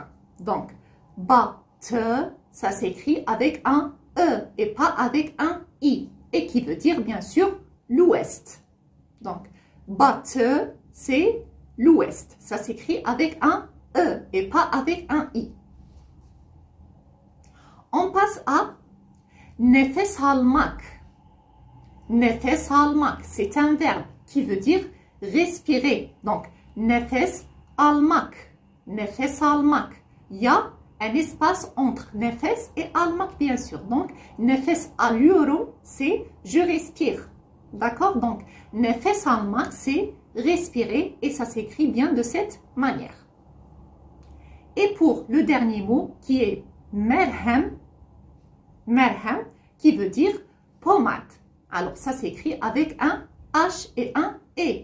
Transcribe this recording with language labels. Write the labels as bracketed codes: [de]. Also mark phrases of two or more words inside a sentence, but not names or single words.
[fr] Donc, batı, ça s'écrit avec un E et pas avec un I. Et qui veut dire, bien sûr, l'ouest. Donc, batı, c'est l'ouest. Ça s'écrit avec un E et pas avec un I. On passe à [tr] nefes almak. Nefes almak, [fr] c'est un verbe qui veut dire respirer. Donc, [tr] nefes almak. Nefes almak. [fr] Il y a un espace entre nefes et almak, bien sûr. Donc, [tr] nefes alıyorum, [fr] c'est je respire. D'accord? Donc, [tr] nefes almak, [fr] c'est respirer et ça s'écrit bien de cette manière. Et pour le dernier mot qui est [tr] merhem, merhem, [fr] qui veut dire pommade. Alors, ça s'écrit avec un H et un E.